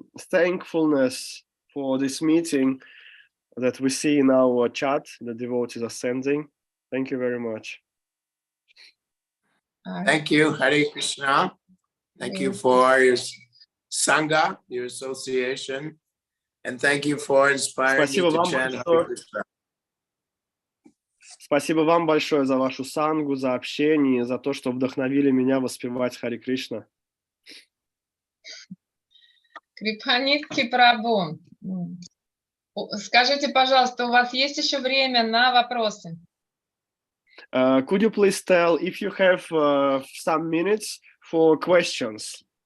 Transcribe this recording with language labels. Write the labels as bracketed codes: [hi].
[en] Thankfulness for this meeting that we see in our chat, the devotees are sending. Thank you very much. Thank you, Hare Krishna. Thank you for your Sangha, your association. And thank you for inspiring me to chant Hare Krishna. [ru] Спасибо вам большое за вашу сангу, за общение, за то, что вдохновили меня воспевать Харе Кришна. Крипанидхи Прабху, скажите, пожалуйста, у вас есть еще время на вопросы? [en] Could you please tell if you have some minutes for questions?